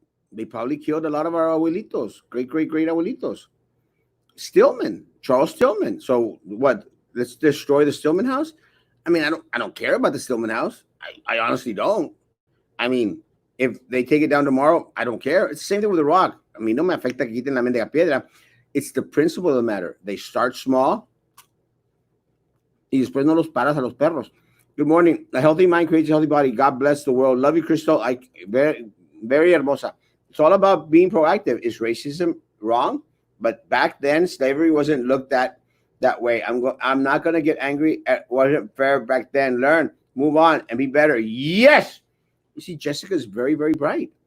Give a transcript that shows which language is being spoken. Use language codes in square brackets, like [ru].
[en] They probably killed a lot of our abuelitos, great abuelitos. Charles Stillman. So what? Let's destroy the Stillman house? I mean, I don't care about the Stillman house. I honestly don't. I mean, if they take it down tomorrow, I don't care. It's the same thing with the rock. I mean, [es] no me afecta que quiten la mendiga piedra. [en] It's the principle of the matter. They start small [es] y después no los paras a los perros. [en] Good morning. A healthy mind creates a healthy body. God bless the world. Love you, Crystal. Very, very hermosa. It's all about being proactive. Is racism wrong? But back then, slavery wasn't looked at that way. I'm not going to get angry at what wasn't fair back then. Learn, move on, and be better. Yes. You see, Jessica's very, very bright.